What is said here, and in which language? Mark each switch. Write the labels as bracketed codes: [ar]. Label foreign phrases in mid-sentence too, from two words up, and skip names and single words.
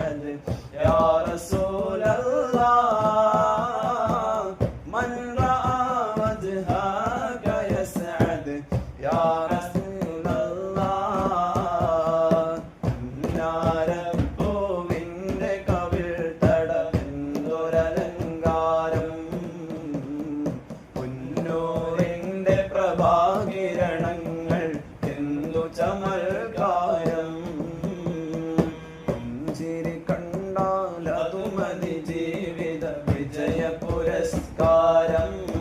[ar] يسعد يا رسول الله من رأى وجهك يسعد يا رسول الله [ml] നാരപ്പൂവിൻ്റെ കവിൾത്തടമെന്തൊരലങ്കാരം പുന്നൂറിൻ്റെ പ്രഭാകിരണങ്ങൾ എന്തു ചമൽക്കാരം പുഞ്ചിരി കണ്ടാൽ അതുമതി ജീവിത വിജയ പുരസ്കാരം